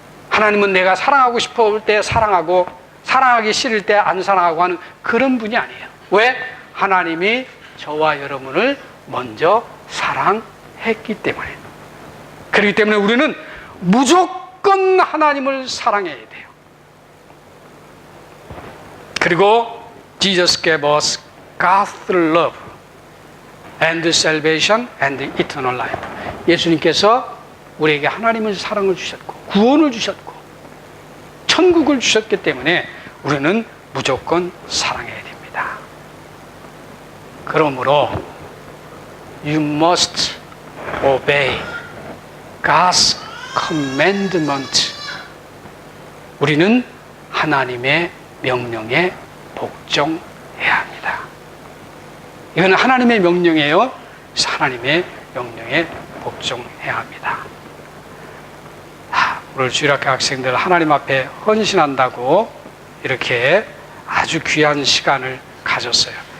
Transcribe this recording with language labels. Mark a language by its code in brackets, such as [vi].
[ko] 하나님은 내가 사랑하고 싶을 때 사랑하고 사랑하기 싫을 때 안 사랑하고 하는 그런 분이 아니에요. 왜? 하나님이 저와 여러분을 먼저 사랑했기 때문에. 그렇기 때문에 우리는 무조건 하나님을 사랑해야 돼요. 그리고 [en] Jesus gave us God's love and salvation and eternal life. [ko] 예수님께서 우리에게 하나님의 사랑을 주셨고 구원을 주셨고 천국을 주셨기 때문에 우리는 무조건 사랑해야 됩니다. 그러므로 [en] You must obey God's commandment. [ko] 우리는 하나님의 명령에 복종해야 합니다. 이거는 하나님의 명령이에요. 그래서 하나님의 명령에 복종해야 합니다. 오늘 주일학교 학생들 하나님 앞에 헌신한다고 이렇게 아주 귀한 시간을 가졌어요.